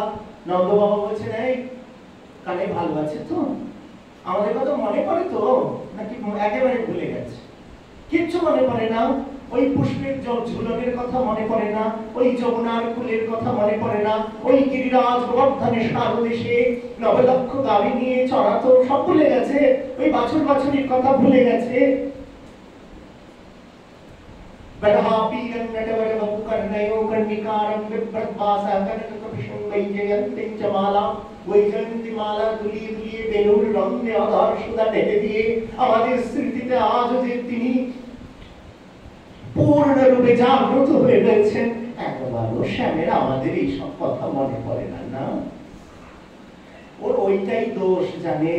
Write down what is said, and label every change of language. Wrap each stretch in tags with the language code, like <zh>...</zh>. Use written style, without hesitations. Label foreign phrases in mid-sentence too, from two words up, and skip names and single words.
<bn>নন্দ বাবা বলছেন এই কানে ভালো আছে তো, আমাদের কথা মনে পড়ে তো নাকি একেবারে ভুলে গেছে? কিচ্ছু মনে পড়ে না, ওই পুষ্পের ঝুলনের কথা মনে পড়ে না, ওই যমুনার কুলের কথা মনে পড়ে না, ওই গিরিরাজ গোবর্ধনের সারদেশে নবলক্ষ গাভী নিয়ে চড়াতো সব ভুলে গেছে, ওই বাছুর বাছুরির কথা ভুলে গেছে।</bn> <sa>বদহাপীরং নটবরবহু কর্ণয়ো কর্ণিকারং বিভ্রতবাসা কনককপিশং বৈজয়ন্তীং চ মালা,</sa> <bn>বৈজয়ন্তী মালা দুলিয়ে দুলিয়ে বেলুর রঙে আধার সুধা ঢেলে দিয়ে আমাদের স্মৃতিতে আজ যে তিনি পূর্ণরূপে জাগ্রত হয়ে রয়েছেন, একবারও শ্যামের আমাদের এইসব কথা মনে পড়ে না। না, ওর ওইটাই দোষ, জানেন?</bn>